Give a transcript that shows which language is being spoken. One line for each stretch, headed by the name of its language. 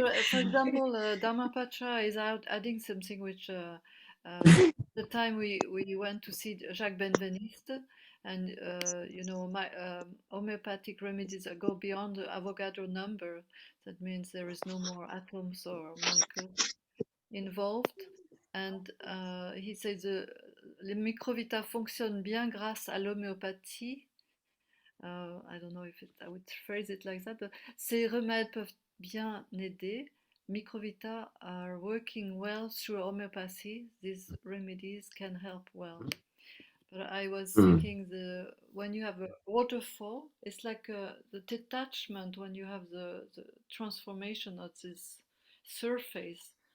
English: For example, Dharmapatra is adding something which the time we went to see Jacques Benveniste, and you know, homeopathic remedies go beyond the Avogadro number. That means there is no more atoms or molecules involved. And he says
French: les Microvita fonctionnent bien grâce à l'homéopathie.
English: I don't know if I would phrase it like that, but
French: ces remèdes peuvent bien aider.
English: Microvita are working well through homeopathy. These remedies can help well. But I was thinking when you have a waterfall, it's like the detachment when you have the transformation of this surface.